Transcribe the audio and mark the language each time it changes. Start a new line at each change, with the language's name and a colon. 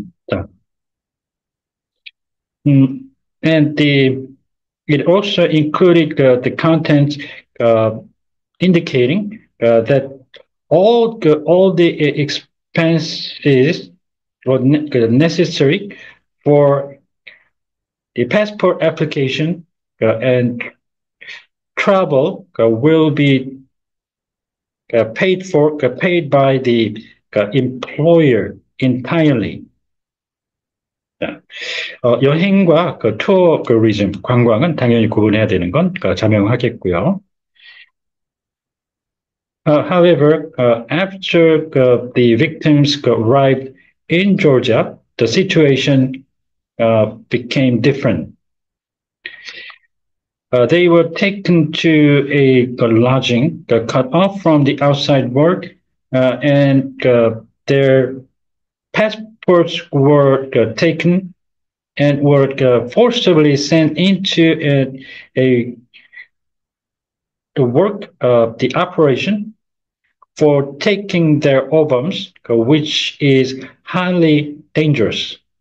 English: 자, and it also included the content uh, indicating that all the expenses were necessary for the passport application and travel will be paid by the employer entirely.
Korean: 여행과 투어리즘, 관광은 당연히 구분해야 되는 건 자명하겠고요.
English: However, after the victims arrived in Georgia, the situation became different. They were taken to a lodging, cut off from the outside world, and their passports were taken and were forcibly sent into the work of the operation for taking their ovums, which is highly dangerous.